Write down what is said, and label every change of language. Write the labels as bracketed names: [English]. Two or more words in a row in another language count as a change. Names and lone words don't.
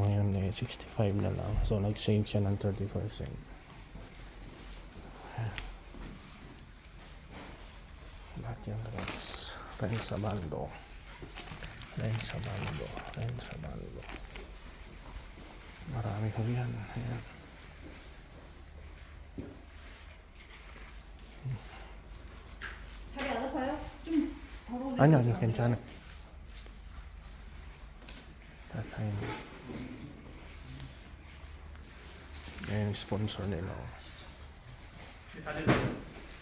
[Filipino] Ngayon 65 na lang. So nag-save siya ng 30%. Ayan. Lahat yan rin sa Bando. Ren sa Bando. Marami ko yan. Ayan. [Korean] 다리 안 아파요? 좀 더러운데. 아니 괜찮아. 다 사인. [Filipino] Yan yung sponsor nila.